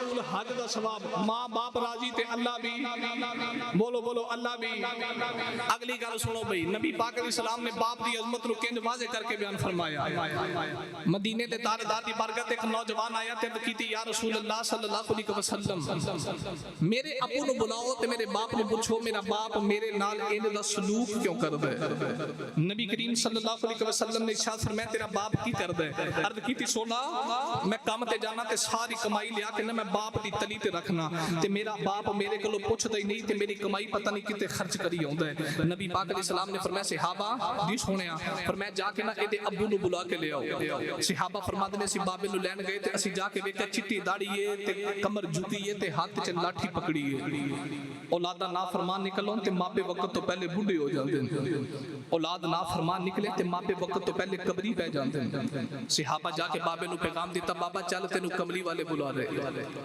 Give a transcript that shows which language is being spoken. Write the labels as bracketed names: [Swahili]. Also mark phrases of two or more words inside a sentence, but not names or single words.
[Punjabi] ਹੱਜ ਦਾ ਸਵਾਬ ਮਾਂ ਬਾਪ ਰਾਜ਼ੀ ਤੇ ਅੱਲਾਹ ਭੀ ਬੋਲੋ ਬੋਲੋ ਅੱਲਾਹ ਭੀ ਅਗਲੀ ਗੱਲ ਸੁਣੋ ਭਾਈ ਨਬੀ ਪਾਕ [Arabic] عليه السلام [Punjabi] ਨੇ ਬਾਪ ਦੀ ਅਜ਼ਮਤ ਨੂੰ ਕਿੰਜ ਵਾਜ਼ੇ ਕਰ ਕੇ ਬਯਾਨ ਫ਼ਰਮਾਇਆ ਮਦੀਨੇ ਦੇ ਤਾਜਦਾਰ ਦੀ ਬਰਕਤ ਇੱਕ ਨੌਜਵਾਨ ਆਇਆ ਤੇ ਕੀਤੀ [Arabic] يا رسول الله صلى الله عليه وسلم [Punjabi] ਮੇਰੇ ਅੱਬੂ ਨੂੰ ਬੁਲਾਓ ਤੇ ਮੇਰੇ ਬਾਪ ਨੂੰ ਪੁੱਛੋ ਮੇਰਾ ਬਾਪ ਮੇਰੇ ਨਾਲ ਇੰਜ ਦਾ ਸਲੂਕ ਕਿਉਂ ਕਰਦਾ ਹੈ ਨਬੀ ਕਰੀਮ [Arabic] صلى الله عليه وسلم [Punjabi] ਨੇ ਇਰਸ਼ਾਦ ਫ਼ਰਮਾਇਆ ਤੇਰਾ ਬਾਪ ਕੀ ਕਰਦਾ ਹੈ ਅਰਜ਼ ਕੀਤੀ ਸੋਹਣਾ ਮੈਂ ਕਾਮ ਤੇ ਜਾਣਾ ਤੇ ਸਾਰੀ ਕਮਾਈ ਲਿਆ ਕੇ ਨਾ ਮੈਂ ਬਾਪ ਦੀ ਤਲੀ ਤੇ ਰੱਖਣਾ ਤੇ ਮੇਰਾ ਬਾਪ ਮੇਰੇ ਕੋਲੋਂ ਪੁੱਛਦਾ ਹੀ ਨਹੀਂ ਤੇ ਮੇਰੀ ਕਮਾਈ ਪਤਾ ਨਹੀਂ ਕਿੱਤੇ ਖ਼ਰਚ ਕਰੀ ਆਉਂਦਾ ਹੈ ਨਬੀ ਪਾਕ [Arabic] عليه السلام [Punjabi] ਨੇ ਫ਼ਰਮਾਇਆ ਸਹਾਬਾ ਜੀ ਸੁਣਿਆ ਫ਼ਰਮਾਇਆ ਜਾ ਕੇ ਨਾ ਏਦੇ ਅੱਬੂ ਨੂੰ ਬੁਲਾ ਕੇ ਲੈ ਆਓ ਸਹਾਬਾ ਫ਼ਰਮਾਤੇ ਨੇ ਅਸੀਂ ਬਾਬੇ ਨੂੰ ਲੈਣ ਗਏ ਤੇ ਅਸੀਂ ਜਾ ਕੇ ਵੇਖਿਆ ਚਿੱਟੀ ਦਾੜ੍ਹੀ ਹੈ ਤੇ ਕਮਰ ਝੁਕੀ ਹੈ ਤੇ ਹਾਥ ਚ ਲਾਠੀ ਪਕੜੀ ਹੈ ਔਲਾਦਾਂ ਨਾਫ਼ਰਮਾਨ ਨਿਕਲੋਂ ਤੇ ਮਾਪੇ ਵਕਤ ਤੋ ਪਹਿਲੇ ਬੁੱਢੇ [Urdu] ہو جاتے ہیں [Punjabi] ਔਲਾਦ ਨਾਫ਼ਰਮਾਨ ਨਿਕਲੇ ਤੇ ਮਾਪੇ ਵਕਤ ਤੋ ਪਹਿਲੇ ਕਬਰੀ ਪੈ [Urdu] جاتے ہیں [Punjabi] ਸਹਾਬਾ ਜਾ ਕੇ ਬਾਬੇ ਨੂੰ ਪੈਗ਼ਾਮ ਦਿੱਤਾ ਬਾਬਾ ਚੱਲ ਤੈਨੂੰ ਕਮਲੀ ਵਾਲੇ ਬੁਲਾ ਰਹੇ